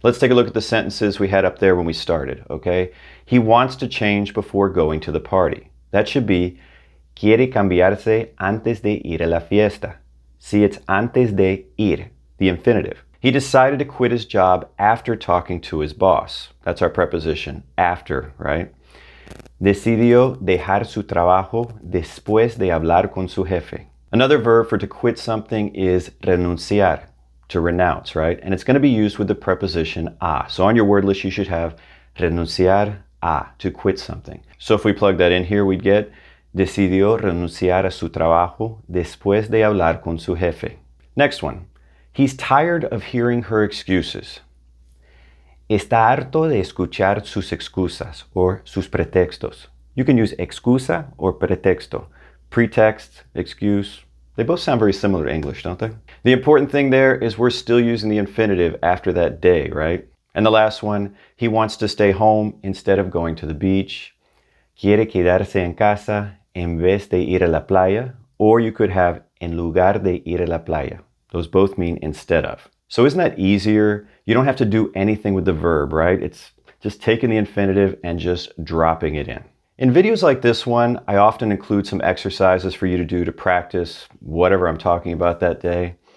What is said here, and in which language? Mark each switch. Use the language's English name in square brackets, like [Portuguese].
[English] Let's take a look at the sentences we had up there when we started, okay? He wants to change before going to the party. That should be [Spanish] quiere cambiarse antes de ir a la fiesta. [English] See, it's [Spanish] antes de ir, [English] the infinitive. He decided to quit his job after talking to his boss. That's our preposition, after, right? [Spanish] Decidió dejar su trabajo después de hablar con su jefe. [English] Another verb for to quit something is renunciar, to renounce, right? And it's going to be used with the preposition a. So on your word list, you should have renunciar a, to quit something. So if we plug that in here, we'd get [Spanish] decidió renunciar a su trabajo después de hablar con su jefe. [English] Next one. He's tired of hearing her excuses. [Spanish] Está harto de escuchar sus excusas or sus pretextos. [English] You can use excusa or pretexto. Pretext, excuse, they both sound very similar to English, don't they? The important thing there is we're still using the infinitive after that day, right? And the last one, he wants to stay home instead of going to the beach. [Spanish] Quiere quedarse en casa en vez de ir a la playa, [English] or you could have [Spanish] en lugar de ir a la playa. [English] Those both mean instead of. So isn't that easier? You don't have to do anything with the verb, right? It's just taking the infinitive and just dropping it in. In videos like this one, I often include some exercises for you to do to practice whatever I'm talking about that day.